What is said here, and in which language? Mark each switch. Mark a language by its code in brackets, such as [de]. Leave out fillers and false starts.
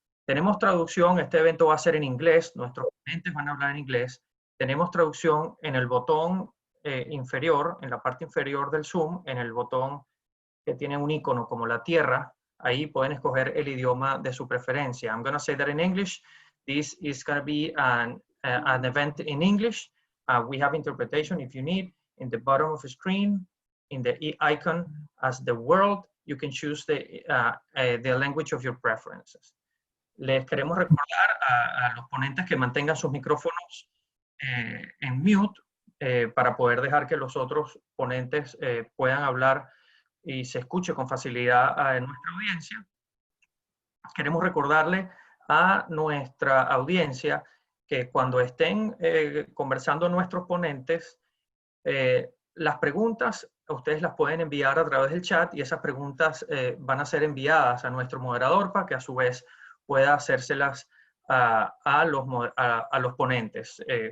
[es] Tenemos traducción, este evento va a ser en inglés, nuestros ponentes van a hablar en inglés. Tenemos traducción en el botón inferior, en la parte inferior del Zoom, en el botón que tiene un icono como la tierra. Ahí pueden escoger el idioma de su preferencia. [en] I'm going to say that in English. This is going to be an event in English. We have interpretation if you need. In the bottom of the screen, in the icon as the world, you can choose the language of your preferences. [es] Les queremos recordar a los ponentes que mantengan sus micrófonos en mute para poder dejar que los otros ponentes puedan hablar y se escuche con facilidad a nuestra audiencia. Queremos recordarle a nuestra audiencia que cuando estén conversando nuestros ponentes, las preguntas ustedes las pueden enviar a través del chat y esas preguntas van a ser enviadas a nuestro moderador para que a su vez pueda hacérselas a los ponentes.